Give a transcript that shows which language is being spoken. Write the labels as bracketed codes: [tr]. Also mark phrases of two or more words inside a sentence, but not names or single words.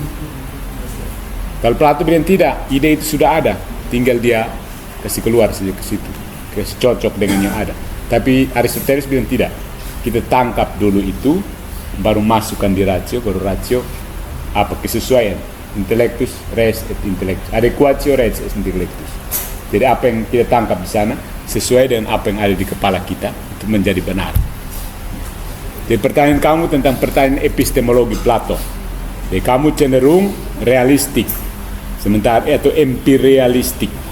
[id] Kalau Plato bilang tidak, ide itu sudah ada, tinggal dia kasih keluar saja ke situ, kasih cocok dengan yang ada. Tapi Aristoteles bilang tidak, kita tangkap dulu itu, baru masukkan di rasio, baru rasio apa kesesuaian, [la] intellectus res et intellectus, adequatio res et intellectus. [id] Jadi apa yang kita tangkap di sana sesuai dengan apa yang ada di kepala kita itu menjadi benar. Jadi pertanyaan kamu tentang pertanyaan epistemologi Plato. Jadi kamu cenderung realistik, sementara itu empiristik.